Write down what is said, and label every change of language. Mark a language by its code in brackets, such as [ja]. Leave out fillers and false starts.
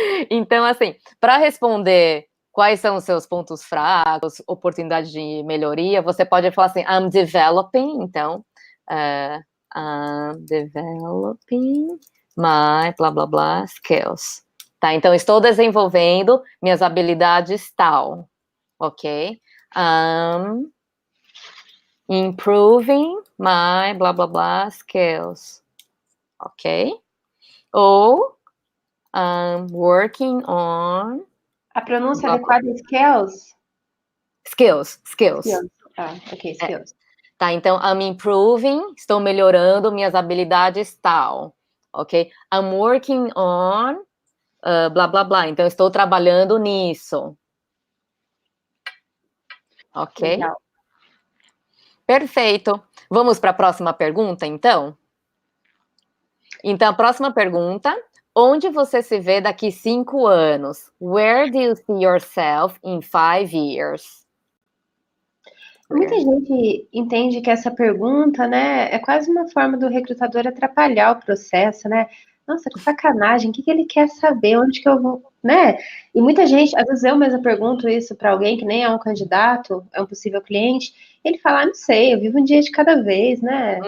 [pt] Então, assim, para responder quais são os seus pontos fracos, oportunidades de melhoria, você pode falar assim, [en] I'm developing, [pt] então, [en] I'm developing my blá blá blá skills. [pt] Tá, então estou desenvolvendo minhas habilidades tal, ok? [en] I'm improving my blá blá blá skills. [pt] Ok? Ou [en] working on... [pt] A pronúncia adequada é skills? [en] Skills. [pt] Ok, skills. Tá, então, [en] I'm improving, [pt] estou melhorando minhas habilidades tal, ok? [en] I'm working on, [pt] blá, blá, blá, então estou trabalhando nisso. Ok? Legal. Perfeito. Vamos para a próxima pergunta, então? Então, a próxima pergunta: onde você se vê daqui 5 anos? [en] Where do you see yourself in 5 years? [pt] Muita gente entende que essa pergunta, né, é quase uma forma do recrutador atrapalhar o processo, né? Nossa, que sacanagem, o que ele quer saber? Onde que eu vou, né? E muita gente, às vezes eu mesma pergunto isso para alguém que nem é um candidato, é um possível cliente, ele fala, não sei, eu vivo um dia de cada vez, né?